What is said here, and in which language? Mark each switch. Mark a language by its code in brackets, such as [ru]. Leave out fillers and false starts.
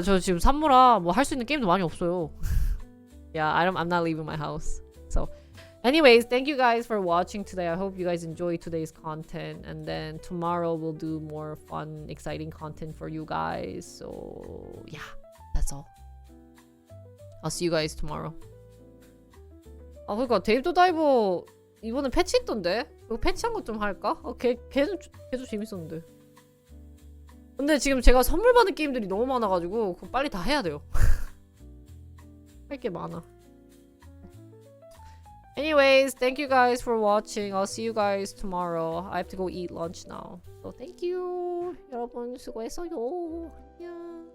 [ko] 저 지금 산모라 뭐 할 수 있는 게임도 많이 없어요. [en] Yeah, I'm not leaving my house. So, anyways, thank you guys for watching today. I hope you guys enjoyed today's content, and then tomorrow we'll do more fun, exciting content for you guys. So, yeah, that's all. I'll see you guys tomorrow. [ko] 그러니까 데이브 더 다이버 이번에 패치했던데? 이거 패치한 것 좀 할까? 걔도 재밌었는데. 근데 지금 제가 선물 받은 게임들이 너무 많아가지고 그거 빨리 다 해야 돼요. 할 게 많아. [en] Anyways, thank you guys for watching. I'll see you guys tomorrow. I have to go eat lunch now. So thank you. [ko] 여러분 수고했어요. 안녕.